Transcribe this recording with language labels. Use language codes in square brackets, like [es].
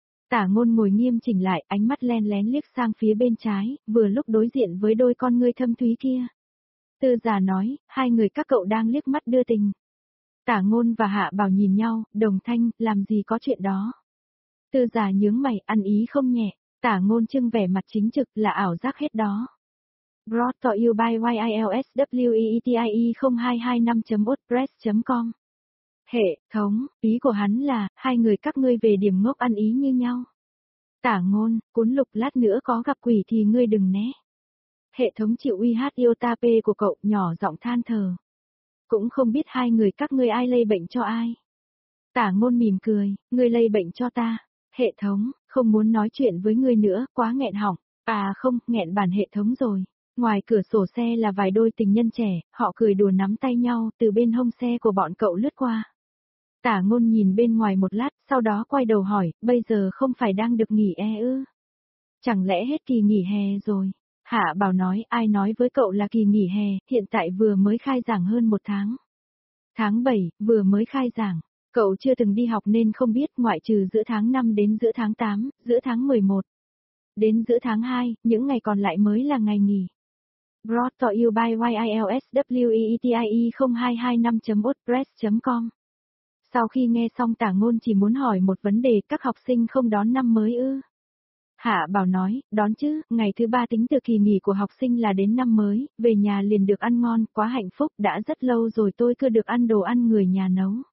[vi] Tả Ngôn ngồi nghiêm chỉnh lại, ánh mắt len lén liếc sang phía bên trái, vừa lúc đối diện với đôi con ngươi thâm thúy kia. Tư Già nói, hai người các cậu đang liếc mắt đưa tình. Tả Ngôn và Hạ Bảo nhìn nhau, đồng thanh, làm gì có chuyện đó. Tư Già nhướng mày, ăn ý không nhẹ, Tả Ngôn trưng vẻ mặt chính trực, là ảo giác hết đó. [en] Brought to you by YILSWEETIE0225.wordpress.com. [vi] Hệ thống, ý của hắn là, hai người các ngươi về điểm ngốc ăn ý như nhau. Tả Ngôn, cuốn lục lát nữa có gặp quỷ thì ngươi đừng né. Hệ thống chịu uy hát yêu ta pê của cậu, nhỏ giọng than thờ. Cũng không biết hai người các ngươi ai lây bệnh cho ai. Tả Ngôn mỉm cười, ngươi lây bệnh cho ta. Hệ thống, không muốn nói chuyện với ngươi nữa, quá nghẹn họng. À không, nghẹn bản hệ thống rồi. Ngoài cửa sổ xe là vài đôi tình nhân trẻ, họ cười đùa nắm tay nhau, từ bên hông xe của bọn cậu lướt qua. Tả Ngôn nhìn bên ngoài một lát, sau đó quay đầu hỏi, bây giờ không phải đang được nghỉ e ư? Chẳng lẽ hết kỳ nghỉ hè rồi? Hạ Bảo nói, ai nói với cậu là kỳ nghỉ hè, hiện tại vừa mới khai giảng hơn một tháng. Tháng 7, vừa mới khai giảng. Cậu chưa từng đi học nên không biết, ngoại trừ giữa tháng 5 đến giữa tháng 8, giữa tháng 11. Đến giữa tháng 2, những ngày còn lại mới là ngày nghỉ. [en] Brought to you by YILSWEETIE0225.wordpress.com. [vi] Sau khi nghe xong Tả Ngôn chỉ muốn hỏi một vấn đề, các học sinh không đón năm mới ư? Hạ Bảo nói, đón chứ, ngày thứ ba tính từ kỳ nghỉ của học sinh là đến năm mới, về nhà liền được ăn ngon, quá hạnh phúc, đã rất lâu rồi tôi chưa được ăn đồ ăn người nhà nấu.